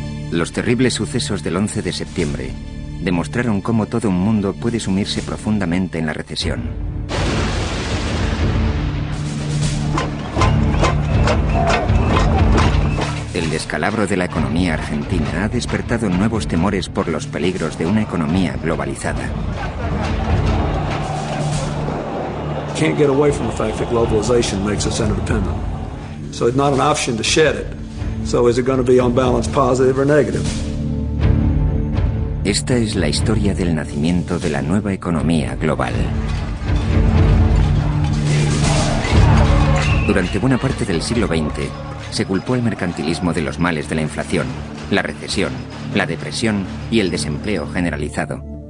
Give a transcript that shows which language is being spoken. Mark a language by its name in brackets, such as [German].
[Spanish] Los terribles sucesos del 11 de septiembre demostraron cómo todo un mundo puede sumirse profundamente en la recesión. El descalabro de la economía argentina ha despertado nuevos temores por los peligros de una economía globalizada. [English] Can't get away from the fact that globalization makes us interdependent. So it's not an option to shed it. So is it going to be on balance positive or negative? [Spanish] Esta es la historia del nacimiento de la nueva economía global. Durante buena parte del siglo XX, se culpó al mercantilismo de los males de la inflación, la recesión, la depresión y el desempleo generalizado.